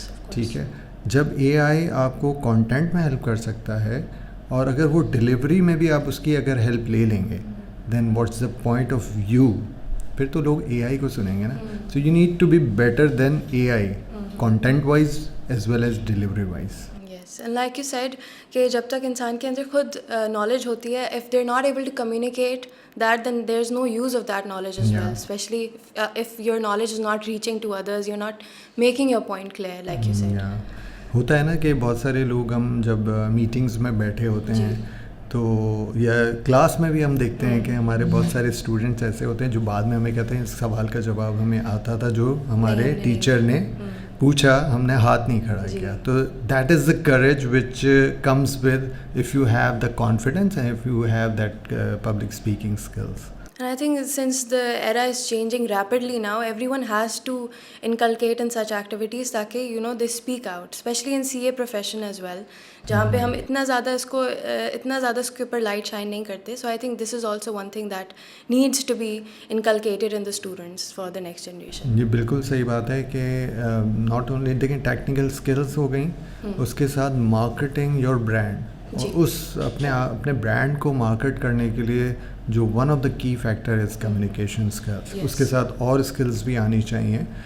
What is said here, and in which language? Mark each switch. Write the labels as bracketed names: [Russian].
[Urdu] ٹھیک ہے, جب اے آئی آپ کو کانٹینٹ میں ہیلپ کر سکتا ہے اور اگر وہ ڈلیوری میں بھی آپ اس کی اگر ہیلپ لے لیں گے, [English] then what's the point of view, [Urdu] پھر تو لوگ اے آئی کو سنیں گے نا. [English] So you need to be better than A I, content wise as well as delivery wise. Yes, and like you said [Urdu] کہ جب تک انسان کے اندر خود نالج ہوتی ہے, [English] If they are not able to communicate that, then there's no use of that knowledge as well, especially if your knowledge is not reaching to others, you're not making your point clear, like you said. [Urdu] ہوتا ہے نا کہ بہت سارے لوگ, ہم جب meetings میں بیٹھے ہوتے ہیں تو یا کلاس میں بھی ہم دیکھتے ہیں کہ ہمارے بہت سارے اسٹوڈنٹس ایسے ہوتے ہیں جو بعد میں ہمیں کہتے ہیں اس سوال کا جواب ہمیں آتا تھا جو ہمارے ٹیچر نے پوچھا, ہم نے ہاتھ نہیں کھڑا کیا. [English] تو that is the courage which comes with if you have the confidence and if you have that public speaking skills. And I think since the era is changing rapidly now, everyone has to inculcate in such activities تاکہ they speak out, especially in CA profession as well, [Urdu] جہاں پہ ہم اتنا زیادہ اس کے اوپر light shine نہیں کرتے. [English] So I think this is also one thing that needs to be inculcated in the students for the next generation. [Urdu] یہ بالکل صحیح بات ہے کہ [English] not only [Urdu] دیکھیں ٹیکنیکل اسکلس ہو گئیں, اس کے ساتھ [English] marketing your brand, [Urdu] اور اس اپنے برانڈ کو مارکیٹ کرنے کے لیے جو [English] one of the key factor is communication skills, [Urdu] اس کے ساتھ اور اسکلس بھی آنی چاہیے.